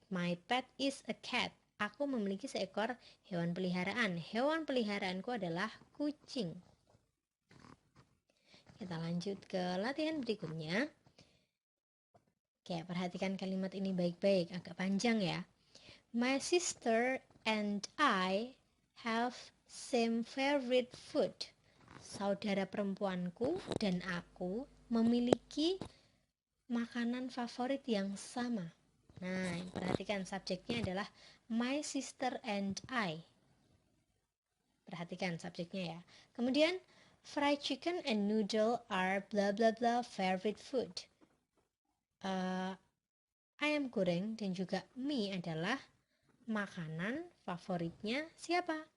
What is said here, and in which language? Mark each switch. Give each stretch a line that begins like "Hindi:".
English: My pet is a cat.
Indonesian: Aku memiliki seekor hewan peliharaan. Hewan peliharaanku adalah kucing. Kita lanjut ke latihan berikutnya. Oke, perhatikan kalimat ini baik-baik. Agak panjang ya.
English: My sister and I have same favorite food.
Indonesian: Saudara perempuanku dan aku memiliki makanan favorit yang sama. Nah, perhatikan subjeknya adalah
English: my sister and I.
Indonesian: Perhatikan subjeknya ya. Kemudian
English: fried chicken and noodle are blah blah blah favorite food.
Indonesian: Ayam goreng dan juga mie adalah makanan favoritnya siapa?